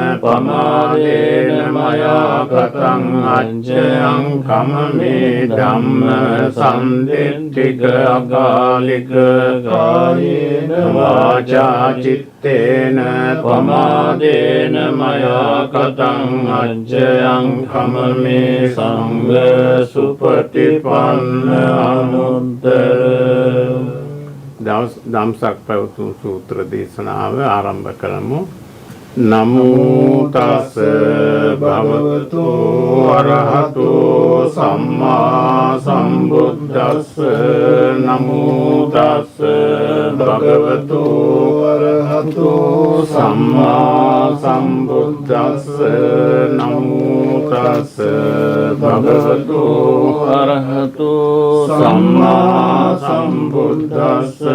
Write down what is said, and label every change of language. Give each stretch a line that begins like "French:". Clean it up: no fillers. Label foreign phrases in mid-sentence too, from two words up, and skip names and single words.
Pali: පමාදේන මයා ගතං අජ්ජයං කමමේ ධම්ම සම්දිට්ඨික අකාලික කායේන වාචා චිත්තේන පමාදේන මයා ගතං අජ්ජයං කමමේ සංඝ සුපටිපන්න අනුත්තර
Sinhala: දම්සක් පැවතුම් සූත්‍ර දේශනාව ආරම්භ කරමු.
Pali: නමෝ තස් භගවතු අරහතෝ සම්මා සම්බුද්දස්ස නමෝ තස් භගවතු අරහතෝ සම්මා සම්බුද්දස්ස නමෝ තස් භගවතු අරහතෝ සම්මා සම්බුද්දස්ස